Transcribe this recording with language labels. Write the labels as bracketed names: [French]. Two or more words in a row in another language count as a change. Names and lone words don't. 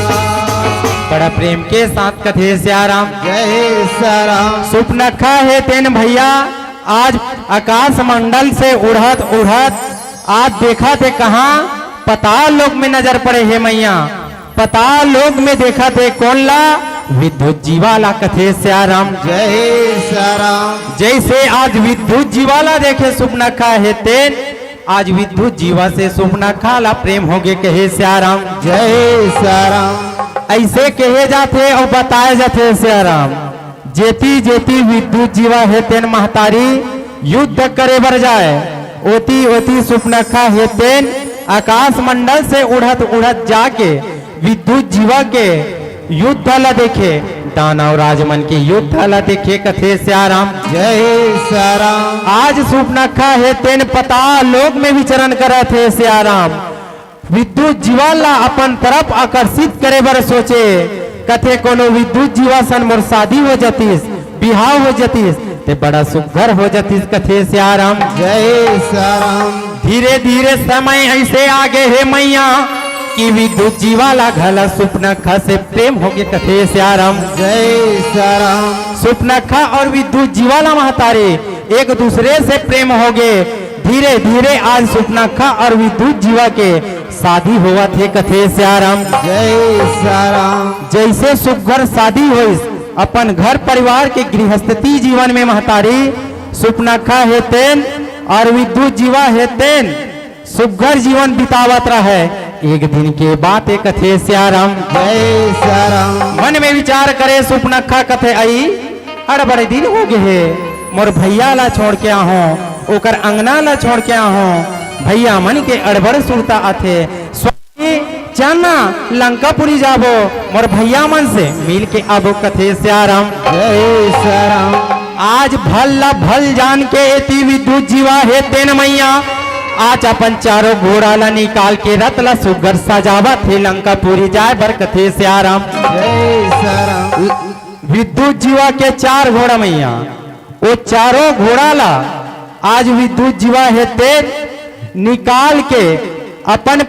[Chhattisgarhi] बड़ा प्रेम के साथ कथे श्याराम जय श्याराम सुपनखा है तेन भैया आज आकाश मंडल से उड़त उड़त आज देखा थे कहाँ पताल लोक में नजर पड़े है मैया पताल लोक में देखा थे कौन ला विद्युत जीवाला कथे श्याराम जय श्याराम जैसे आज विद्युत जीवाला देखे सुपनखा है तेन आज विद्युत जीवा से सुपनखा ला प्रेम होगे कहे श्याराम जय श्याराम ऐसे कहे जाते और बताए जाते श्याराम जेती जेती विद्युत जीवा है तेन महतारी युद्ध करे बर जाए ओती ओती सुपनखा है तेन आकाश मंडल से उड़त उड़त जाके विद्युत जीवा के युद्ध ला देखे दानव राजमन के युद्ध ला देखे कथे श्याराम जय श्याराम आज सुपनखा है तेन पताल लोक में विचरण करत है श्याराम विद्युत जीवा ला अपन तरफ आकर्षित करे बर सोचे कथे कोनो विद्युत जीवा सन मोर शादी हो जतीस बिहाव हो जतीस ते बड़ा सुघर हो जतीस कथे श्याराम जय श्याराम धीरे धीरे समय ऐसे आगे है मैया कि विद्युत जीवा ला घला सुपनखा से प्रेम हो गए कथे श्याराम जय श्याराम सुपनखा और विद्युत जीवा ला महतारे एक दूसरे से प्रेम हो गए धीरे धीरे आज सुपनखा और विद्युत जीवा के शादी हुआ थे कथे श्याराम जय श्याराम जैसे सुघर शादी हुई अपन घर परिवार के गृहस्थी जीवन में महतारी सुपनखा है तेन और विद्युत जीवा है तेन सुघर जीवन बितावत रहे एक दिन के बात एक कथे श्याराम जय श्याराम मन में विचार करे सुपनखा कथे आई बड़े दिन हो गए है मोर भैया ला छोड़ के आहो ओकर अंगना ला छोड़ के आहो भैया मन के अड़बड़ सुरता आथे स्वामी चलना लंकापुरी जाबो मोर भैया मन से मिल के आबो कथे श्याराम जय श्याराम आज भल ला भल जान के एती विद्युत जीवा है तेन मैया आज अपन चारों घोड़ा ला निकाल के रथ ला सुगर सजावत थे लंकापुरी जाए बरकथे सियाराम। जय सियाराम। विद्युत जीवा के 4 घोड़ा मैया, वो चारों घोड़ा ला आज विद्युत जीवा हेते निकाल के अपन